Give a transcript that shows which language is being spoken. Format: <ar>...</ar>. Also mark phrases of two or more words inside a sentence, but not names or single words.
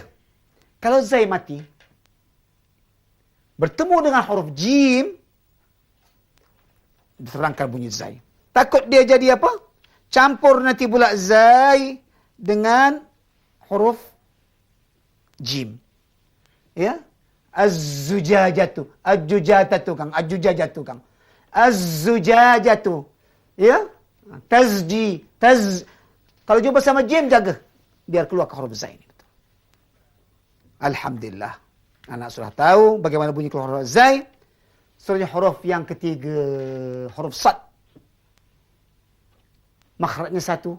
<ms>Kalau zai mati, bertemu dengan huruf jim, diterangkan bunyi zai. Takut dia jadi apa? Campur nanti pula zai dengan huruf jim. Ya? Az-zujajatu. Az-zujajatu, Kang. Az-zujajatu, Kang. Az-zujajatu. Ya? Tazji. Kalau jumpa sama jim, jaga. Biar keluar ke huruf zai ini. Alhamdulillah. Anak sudah tahu bagaimana bunyi keluar huruf zai. Seterusnya huruf yang ketiga. Huruf sad. Makhrajnya satu.</ms>